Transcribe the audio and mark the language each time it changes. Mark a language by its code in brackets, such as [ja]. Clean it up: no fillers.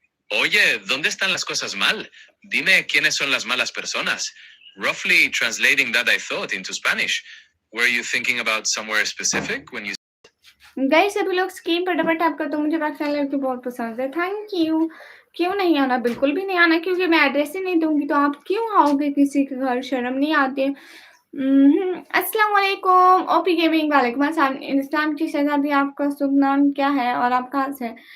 [es] Oye, ¿dónde están las cosas mal? Dime quiénes son las malas personas. [en] Roughly translating that I thought into Spanish. Were you thinking about somewhere specific when you... [hi] guys सभी लोग screen पर double tap कर दो, मुझे पाकिस्तान लड़की बहुत पसंद है। Thank you. क्यों नहीं आना? बिल्कुल भी नहीं आना, क्योंकि मैं एड्रेस ही नहीं दूँगी तो आप क्यों आओगे किसी के घर? शर्म नहीं आती है? अस्सलाम वालेकुम ओपी गेमिंग वालेकुम अस्सलाम। इंस्टाग्राम की शहज़ादी आपका शुभ नाम क्या है और आप कहाँ से हैं?